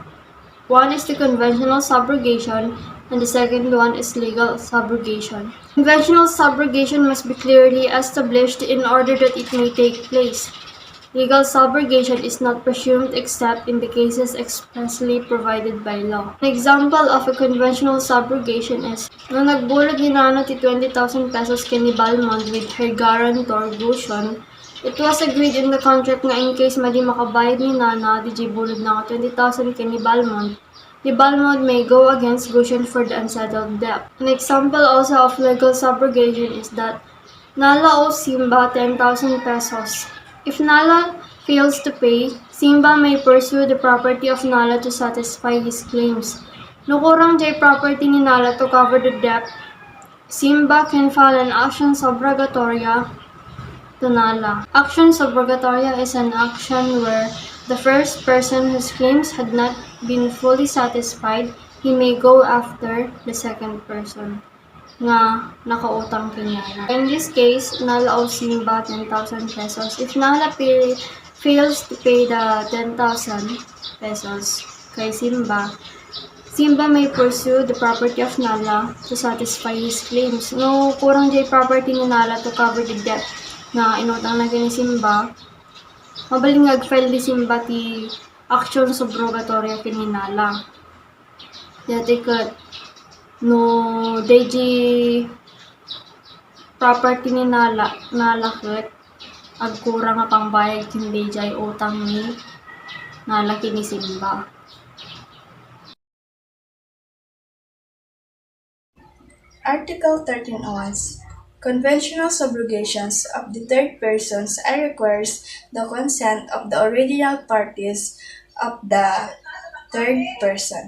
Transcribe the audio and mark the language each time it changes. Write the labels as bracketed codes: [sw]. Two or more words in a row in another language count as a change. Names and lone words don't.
[en] One is the conventional subrogation, and the second one is legal subrogation. Conventional subrogation must be clearly established in order that it may take place. Legal subrogation is not presumed except in the cases expressly provided by law. An example of a conventional subrogation is, [ilo] nung nagbulog ni Nana ti 20,000 pesos kay ni Balmond [en] with her guarantor, Gushon, it was agreed in the contract [ilo] na [en] in case [ilo] madi makabayad ni Nana, di bulod na 20,000 kay ni Balmond [en] may go against Gushon for the unsettled debt. An example also of legal subrogation is that Nala owes Simba 10,000 pesos. If Nala fails to pay, Simba may pursue the property of Nala to satisfy his claims. [ilo] Nukurang jay property ni Nala [en] to cover the debt, Simba can file an action subrogatoria to Nala. Action subrogatoria is an action where the first person whose claims had not been fully satisfied, he may go after the second person [ilo] nga nakautang kay Nala. [en] In this case, Nala owes Simba 10,000 pesos. If Nala fails to pay the 10,000 pesos kay Simba, Simba may pursue the property of Nala to satisfy his claims. [ilo] No kurang jay property ni Nala [en] to cover the debt [ilo] na inutang na kay ni Simba, mabaling nag-file ni Simba ti [en] action subrogatoria [ilo] kay ni Nala. Dati kat no deji property ni Nala ket agkurang nga pangbayad kin dejay utang ni Nala kini Simba. [en] Article 1301. Conventional subrogations of the third persons requires the consent of the original parties of the third person.